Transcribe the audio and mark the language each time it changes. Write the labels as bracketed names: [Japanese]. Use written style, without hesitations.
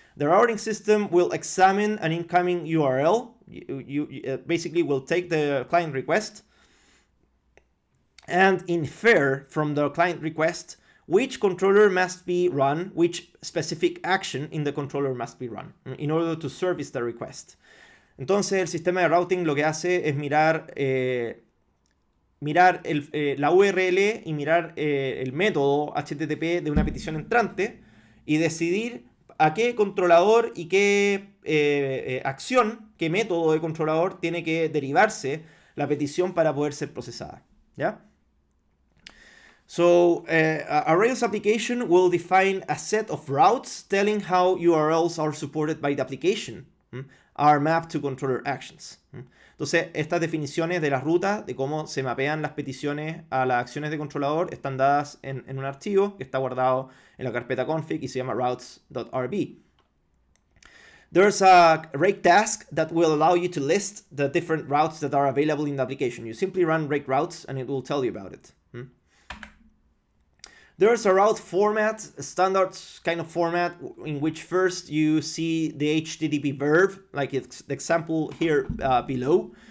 [English] The routing system will examine an incoming URL. You basically will take the client request and infer from the client request which controller must be run, which specific action in the controller must be run in order to service the request. [Spanish] Entonces el sistema de routing lo que hace es mirar la URL y mirar el método HTTP de una petición entrante y decidir a qué controlador y qué acción, qué método de controlador tiene que derivarse la petición para poder ser procesada. ¿Ya? [English] So a Rails application will define a set of routes telling how URLs are supported by the application are mapped to controller actions. [Spanish] Entonces, estas definiciones de las rutas, de cómo se mapean las peticiones a las acciones de controlador, están dadas en un archivo que está guardado en la carpeta config y se llama routes.rb. [English] There's a rake task that will allow you to list the different routes that are available in the application. You simply run rake routes and it will tell you about it. There's a route format, a standard kind of format, in which first you see the HTTP verb, like it's the example here below.